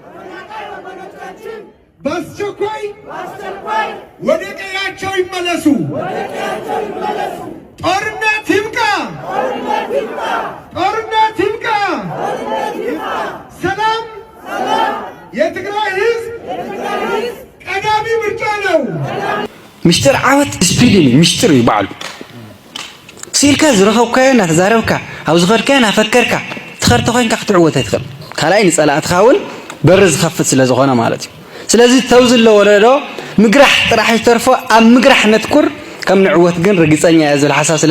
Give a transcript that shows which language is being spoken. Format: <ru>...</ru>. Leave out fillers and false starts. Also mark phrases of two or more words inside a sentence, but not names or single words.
<am>በአስቸኳይ ወደ ቀያቸው ይመለሱ። ጦርነት ይብቃ። ሰላም የትግራይ ህዝብ ቀዳሚ ምርጫ ነው።</am> <ti>ምሽጥር ዓወት ስፒድን ምሽጥር ይባሉ ሲልካ ዝረኸብካዮ እናተዛረብካ ኣብ ዝኸድካዮ እናፈከርካ ትኸርተ ኮይንካ ክትዕወት ኣይትኽእል። ካልኣይ ንፀላእትኻ እውን በሪ ዝኸፍት ስለ ዝኾነ ማለት እዩ። ስለዚ ተው ዘለዎ ወለዶ ምግራሕ ጥራሕ ዝተርፎ ኣብ ምግራሕ ነትኩር ከም ንዕወት ግን ርግፀኛ እያ ዝብል ሓሳብ ስለ</ti>